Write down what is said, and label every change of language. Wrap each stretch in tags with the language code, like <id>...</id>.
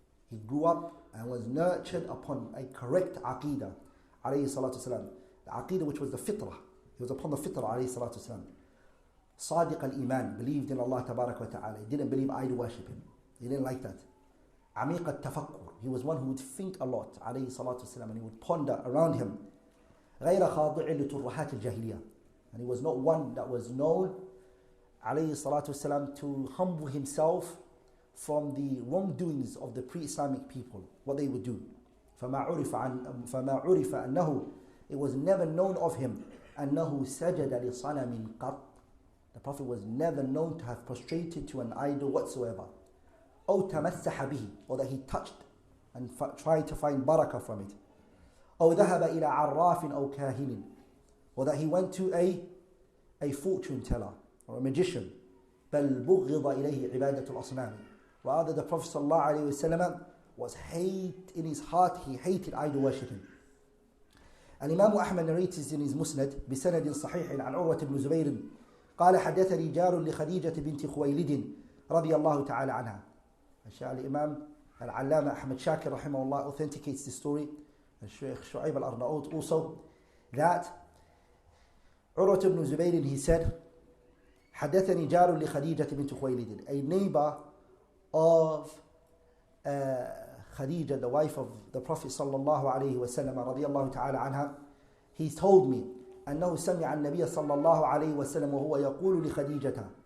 <en>He grew up and was nurtured upon a correct aqidah alayhi salatu wasalam. The aqidah which was the fitrah. He was upon the fitrah alayhi salatu wasalam. Sadiq al-Iman, believed in Allah tabarak wa ta'ala. He didn't believe idol worshipping. He didn't like that. Amiq al-tafakkur. He was one who would think a lot alayhi salatu wasalam, and he would ponder around him.</en> <ar>غير خاضع لترهات الجاهلية.</ar> <en>And he was not one that was known alayhi salatu wasalam to humble himself from the wrongdoings of the pre-Islamic people, what they would do.</en> <ar>فما عرف أنه,</ar> <en>it was never known of him</en> <ar>أنه سجد لصنم قط.</ar> <en>The Prophet was never known to have prostrated to an idol whatsoever.</en> <ar>أو تمسح به,</ar> <en>or that he touched and tried to find barakah from it.</en> <ar>أو ذهب إلى عراف أو كاهن,</ar> <en>or that he went to a fortune teller or a magician.</en> <ar>بل بغض إليه عبادة الأصنام.</ar> <en>Rather, the Prophet ﷺ was hate in his heart, he hated idol worshipping. And Imam Ahmad narrates in his Musnad</en> <ar>بسند صحيح عن عروة بن زبير قال حدثني جار لخديجة بنت خويلد رضي الله تعالى عنها.</ar> <en>Imam Al-Allama Ahmad Shakir rahimahullah authenticates this story Shaykh Shu'aib al-Arnaut also, that Urwat ibn Zubayr, he said,</en> <ar>حدثني جار لخديجة بنت خويلد,</ar> <en>a neighbor of Khadija, the wife of the Prophet sallallahu alayhi wa sallam, radiyallahu ta'ala anha, he told me</en> <ar>أنه سمع النبي صلى الله عليه وسلم وهو يقول لخديجة,</ar>